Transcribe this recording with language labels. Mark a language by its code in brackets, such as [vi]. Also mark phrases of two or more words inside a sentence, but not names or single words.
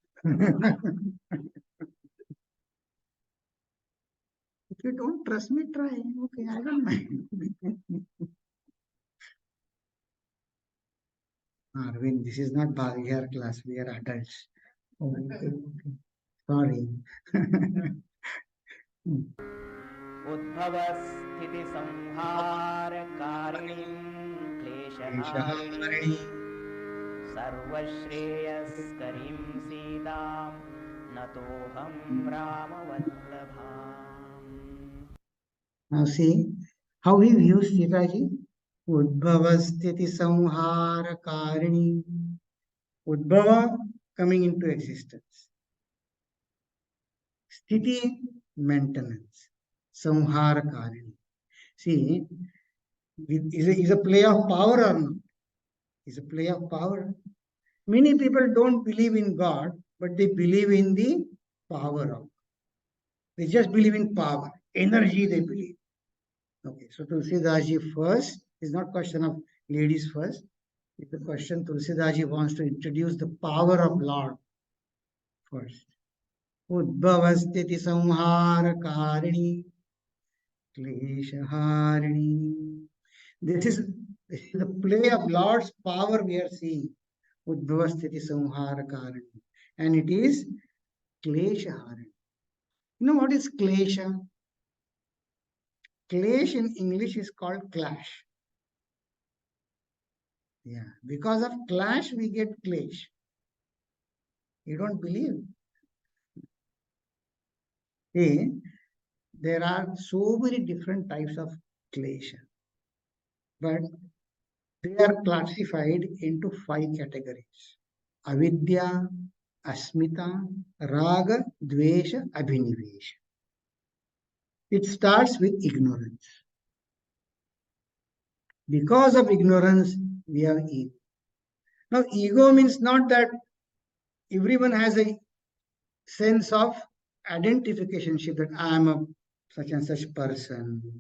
[en] If you don't trust me, try. Okay, I don't mind. Arvind, this is not Bhagyar class. We are adults. Okay. Sorry. [sa] उद्भवस्थितिसंहारकारिणीं क्लेशहारिणीं सर्वश्रेयस्करीं सीतां नतोऽहं रामवल्लभाम्. [en] Now see how he views Sita ji. [sa] उद्भवस्थिति संहार कारिणी. [en] Udbhava coming into existence. Sthiti maintenance. [sa] संहार कारिणी. [en] See, is a play of power or not? Is a play of power. Many people don't believe in God, but they believe in the power of God. They just believe in power, energy they believe. Okay, so Tulsidaji first is not question of ladies first. It's the question Tulsidaji wants to introduce the power of Lord first. [sa] उद्भवस्थिति संहार कारिणी क्लेशहारिणी. [en] This is the play of Lord's power we are seeing. [sa] उद्भवस्थिति संहार कारिणी. [en] And it is kleshaharini. You know what is klesha? Clash in English is called clash. Yeah, because of clash we get clash. You don't believe? See, there are so many different types of clash, but they are classified into 5 categories: [sa] अविद्या, अस्मिता, राग, द्वेष, अभिनिवेश. [en] It starts with ignorance. Because of ignorance, we have ego. Now, ego means not that everyone has a sense of identification that I am a such and such person.